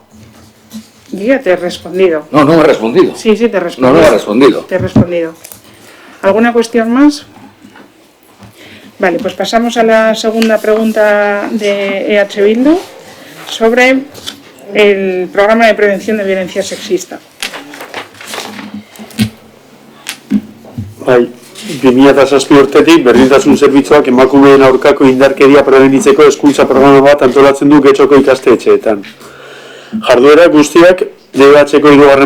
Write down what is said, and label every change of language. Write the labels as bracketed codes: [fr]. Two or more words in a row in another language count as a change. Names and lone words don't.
[es] Yo ya te he respondido. No, no me he respondido. Sí, te he respondido. No me he respondido. Te he respondido. ¿Alguna cuestión más? Vale, pues pasamos a la segunda pregunta de EH Bildu sobre el programa de prevención de violencia sexista. [eu] Bai, 2007 urtetik berdintasun zerbitzuak emakumeen aurkako indarkeria prebenitzeko hezkuntza programa bat antolatzen du Getxoko ikastetxeetan. Jarduera guztiak DBH-ko 3.